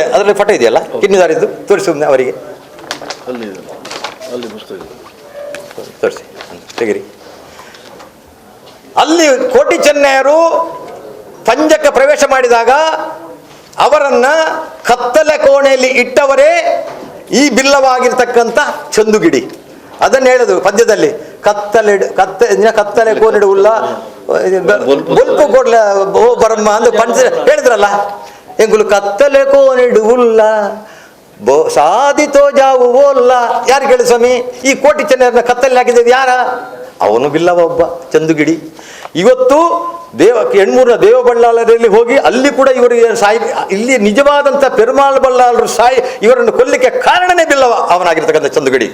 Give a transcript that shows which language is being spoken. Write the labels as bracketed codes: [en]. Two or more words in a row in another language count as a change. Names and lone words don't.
[kn] ಅದರಲ್ಲಿ ಫೋಟೋ ಇದೆಯಲ್ಲ ಕಿನ್ನಿದಾರಿದ್ದು, ತೋರಿಸಿ ಅವರಿಗೆ, ತೋರಿಸಿ ತೆಗಿರಿ. ಅಲ್ಲಿ ಕೋಟಿ ಚೆನ್ನಯ್ಯರು ಪಂಜಕ್ಕೆ ಪ್ರವೇಶ ಮಾಡಿದಾಗ ಅವರನ್ನ ಕತ್ತಲೆ ಕೋಣೆಯಲ್ಲಿ ಇಟ್ಟವರೇ ಈ ಬಿಲ್ಲವಾಗಿರ್ತಕ್ಕಂಥ ಚಂದುಗಿಡಿ. ಅದನ್ನು ಹೇಳುದು ಪದ್ಯದಲ್ಲಿ, [tcy] ಕತ್ತಲೆ ಕೋಣಿಡುವುಲ್ಲ ಬೊಲ್ಪು ಕೊಡ್ಲ ಓ ಬರಮ್ಮ [kn] ಅಂದು ಪಂಚ ಹೇಳಿದ್ರಲ್ಲ. [tcy] ಎಂಗುಲು ಕತ್ತಲೆ ಕೋಣಿಡುವುಲ್ಲ ಸಾಧಿತೋ ಜಾವು ಓಲ್ಲ. [kn] ಯಾರು ಕೇಳಿ ಸ್ವಾಮಿ? ಈ ಕೋಟಿ ಚೆನ್ನಯ್ಯರನ್ನ ಕತ್ತಲೆ ಹಾಕಿದ್ದು ಯಾರ? ಅವನು ಬಿಲ್ಲವ ಒಬ್ಬ, ಚಂದುಗಿಡಿ. ಇವತ್ತು ಹೆಣ್ಮೂರನ ದೇವಬಳ್ಳಾಲರಲ್ಲಿ ಹೋಗಿ ಅಲ್ಲಿ ಕೂಡ ಇವರಿಗೆ ಇಲ್ಲಿ ನಿಜವಾದಂಥ ಪೆರುಮಾಳ್ ಬಳ್ಳಾಲರು ಇವರನ್ನು ಕೊಲ್ಲಿಕ್ಕೆ ಕಾರಣನೇ ಬಿಲ್ಲವ ಅವನಾಗಿರ್ತಕ್ಕಂಥ ಚಂದುಗಿಡಿ.